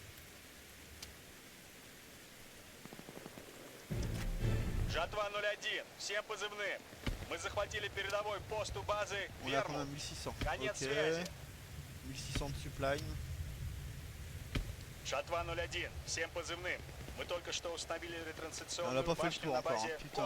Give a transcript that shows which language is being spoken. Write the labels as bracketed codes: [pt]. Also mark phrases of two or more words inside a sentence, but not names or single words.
[ru] Жатва 01. Всем позывным. Мы захватили передовой пост у базы [fr] On a quand [ru] Вермут. [fr] même 1600. [ru] Конец [fr] Ok. [ru] связи. [fr] 1600 de supply. [ru] Жатва 01. Всем позывным. Мы только что установили [fr] On [ru] ретрансляционную [fr] a pas fait le [ru] башню [fr] tour [ru] на [fr] encore, [ru] базе [fr] hein, putain.